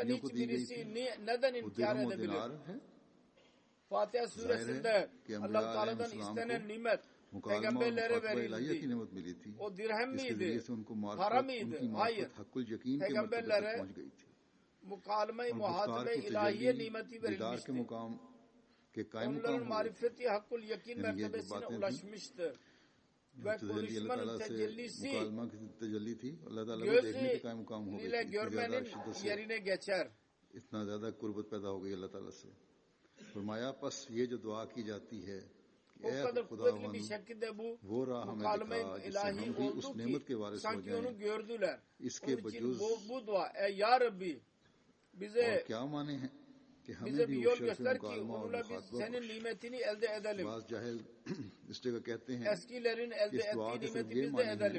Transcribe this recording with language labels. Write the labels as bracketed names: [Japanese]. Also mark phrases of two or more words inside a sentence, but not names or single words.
[Urdu] نبیوں کو [Turkish] hiç [Urdu] دی گئی [Turkish] birisi [Urdu] تھی [Turkish] neden [Urdu] وہ [Turkish] inkar [Urdu] درہم و [Turkish] edebilir? [Urdu] دینار ہے. [Turkish] Fatiha suresinde [Urdu] کہ انبیاء [Turkish] Allah-u [Urdu] علیہ [Turkish] Teala'dan [Urdu] السلام [Turkish] istenen [Urdu] کو [Turkish] nimet [Urdu] مکالمہ اور [Turkish] peygamberlere [Urdu] مخاطبہ الہیہ کی [Turkish] verildi. [Urdu] نعمت ملی تھی [Turkish] O dirhem [Urdu] جس کے ذریعے [Turkish] miydi? [Urdu] سے ان کو [Turkish] Para [Urdu] معرفت ان [Turkish] mıydı? [Urdu] کی [Turkish] Hayır. [Urdu] معرفت حق الیقین کے مرتبے تک [Turkish] Peygamberlere [Urdu] پہنچ گئی تھی [Turkish] mukaleme-i [Urdu] اور گفتار [Turkish] muhatabe [Urdu] کی [Turkish] ilahiye [Urdu] تجلی [Turkish] nimeti [Urdu] دیدار کے [Turkish] verilmişti. [Urdu] مقام کے قائم [Turkish] Onların [Urdu] مقام ہو گئی تھی. [Turkish] marifeti hakkul yakin Yani ye mertebesine baten ulaşmıştır. Ve [Urdu] تجلی اللہ [Turkish] konuşmanın [Urdu] تعالیٰ سے [Turkish] tecellisi [Urdu] مکالمہ کی تجلی تھی اللہ تعالیٰ کو دیکھنے کے قائم مقام ہو گئی [Turkish] gözüyle [Urdu] تھی. اتنی زیادہ [Turkish] görmenin [Urdu] شدت سے [Turkish] yerine geçer. [Urdu] اتنا زیادہ قربت پیدا ہو گئی اللہ تعالیٰ سے. فرمایا پس یہ جو دعا کی جاتی ہے [Turkish] o kadar kuvvetli bir şekilde bu mukaleme ilahi oldu ki sanki onu gördüler. Onun için bu dua ya Rabbi bize bir yol göster ki onunla biz senin nimetini elde edelim. Eskilerin elde ettiği nimeti biz de edelim.